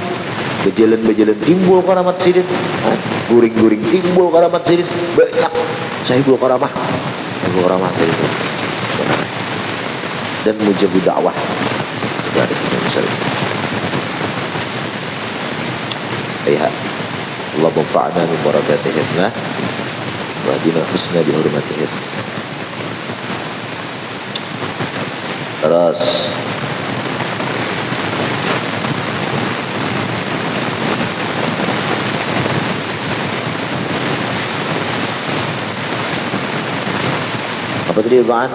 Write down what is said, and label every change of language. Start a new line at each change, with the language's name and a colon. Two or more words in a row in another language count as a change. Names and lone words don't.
Banjar: Bejalan timbul karamat sidin, guring timbul karamat sidin, banyak
Arabic: صاحب الكرامة
Banjar: sidin dan
Arabic: مجاب الدعوة
Banjar: itu ada sidin misalnya.
Arabic: يا الله انفعنا من بركاتهم واهدنا الحسنى بحرمتهم.
Banjar: Terus apa tadi Bang?